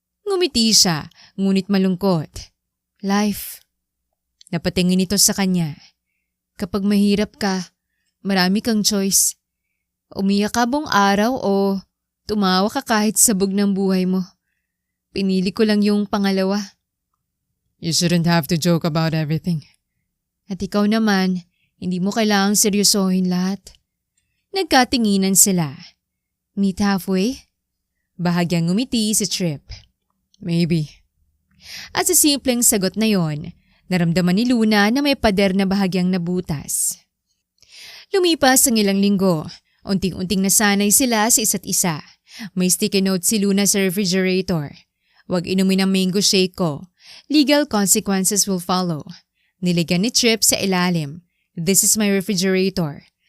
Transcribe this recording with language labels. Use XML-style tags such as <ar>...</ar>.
<tl>Ngumiti siya, ngunit malungkot. Life. Napatingin ito sa kanya. Kapag mahirap ka, marami kang choice. Umiyak ka buong araw o tumawa ka kahit sabog ng buhay mo. Pinili ko lang yung pangalawa.</tl> <en>You shouldn't have to joke about everything.</en> <tl>At ikaw naman, hindi mo kailangang seryosohin lahat. Nagkatinginan sila.</tl> <en>Meet halfway?</en> <tl>Bahagyang ngumiti si Trip.</tl> <en>Maybe.</en> <tl>At sa simpleng sagot na yon, Naramdaman ni Luna na may pader na bahagyang nabutas. Lumipas ang ilang linggo. Unting-unting nasanay sila sa isa't isa. May sticky note si Luna sa refrigerator. Huwag inumin ang mango shake ko.</tl> <en>Legal consequences will follow.</en> <tl>Niligyan ni Trip sa ilalim.</tl> <en>This is my refrigerator.</en>